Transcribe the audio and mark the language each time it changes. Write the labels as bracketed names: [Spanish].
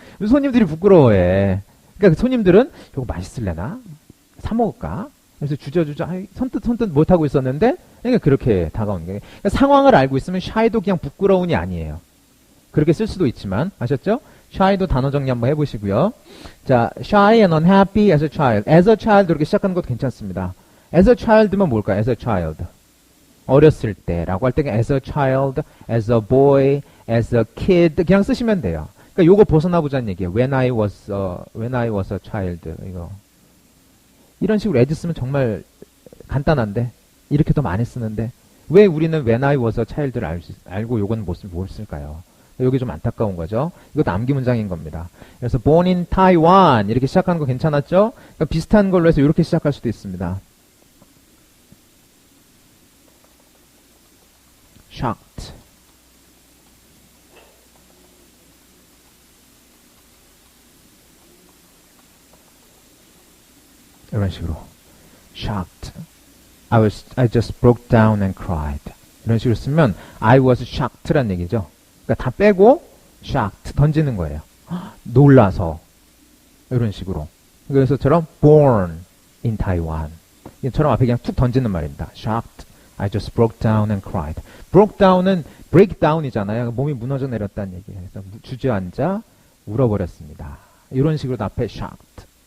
[Korean] 손님들이 부끄러워해. 그러니까 손님들은 이거 맛있을래나? 사 먹을까? 그래서 주저주저 선뜻 못하고 있었는데 그러니까 그렇게 다가오는 거예요. 그러니까 상황을 알고 있으면 shy도 그냥 부끄러운이 아니에요. 그렇게 쓸 수도 있지만 아셨죠? shy도 단어 정리 한번 해보시고요. 자, [English] shy and unhappy as a child. as a child [Korean] 이렇게 시작하는 것도 괜찮습니다. [English] as a child면 [Korean] 뭘까요? [English] as a child. [Korean] 어렸을 때라고 할 때 [English] as a child, as a boy, as a kid [Korean] 그냥 쓰시면 돼요. 그러니까 요거 벗어나 보자는 얘기예요. [English] when I was a child [Korean] 이거. 이런 식으로 as 쓰면 정말 간단한데 이렇게 더 많이 쓰는데 왜 우리는 [English] when I was a child [Korean] 를 알고 요건 뭘 쓸까요? 여기 좀 안타까운 거죠. 이것도 암기 문장인 겁니다. 그래서 [English] born in Taiwan [Korean] 이렇게 시작하는 거 괜찮았죠? 그러니까 비슷한 걸로 해서 이렇게 시작할 수도 있습니다. [English] shocked. [Korean] 이런 식으로 shocked. [English] I just broke down and cried. [Korean] 이런 식으로 쓰면 [English] I was shocked [Korean] 란 얘기죠. 그러니까 다 빼고 shocked 던지는 거예요. 놀라서 이런 식으로. 그래서처럼 [English] born in Taiwan. [Korean] 이처럼 앞에 그냥 툭 던지는 말입니다. [English] shocked. I just broke down and cried. broke down은 break down이잖아요. [Korean] 몸이 무너져 내렸다는 얘기예요. 그래서 주저앉아 울어버렸습니다. 이런 식으로 앞에 shocked.